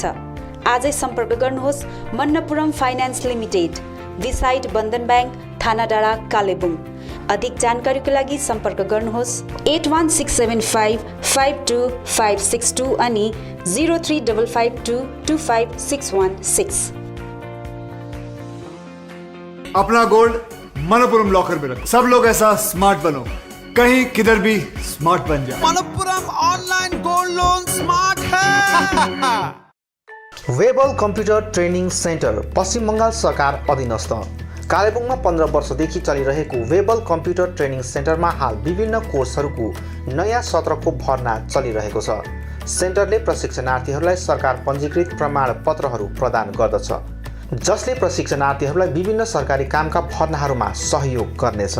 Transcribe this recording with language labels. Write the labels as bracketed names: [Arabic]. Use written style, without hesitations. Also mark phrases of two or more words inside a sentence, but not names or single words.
[Nepali] आजै सम्पर्क गर्नुहोस् मन्नपुरम फाइनान्स लिमिटेड, बिसाइड बन्धन ब्याङ्क, थाना डाँडा, कालेबुङ। अधिक जानकारीको लागि सम्पर्क गर्नुहोस् 8167552562 अनि 0355225616। [Hindi] अपना गोल्ड मणप्पुरम लॉकर में रखो। सब लोग ऐसा स्मार्ट बनो, कहीं किधर भी स्मार्ट बन जाए। मणप्पुरम [English] online gold loan smart [Hindi] है। [Nepali] वेबल कम्प्युटर ट्रेनिङ सेन्टर पश्चिम बङ्गाल सरकार अधीनस्थ कालेबुङमा 15 वर्षदेखि चलिरहेको वेबल कम्प्युटर ट्रेनिङ सेन्टरमा हाल विभिन्न कोर्सहरूको नयाँ सत्रको भर्ना चलिरहेको छ। सेन्टरले प्रशिक्षणार्थीहरूलाई सरकार पञ्जीकृत प्रमाणपत्रहरू प्रदान गर्दछ, जसले प्रशिक्षणार्थीहरूलाई विभिन्न सरकारी कामका भर्नाहरूमा सहयोग गर्नेछ।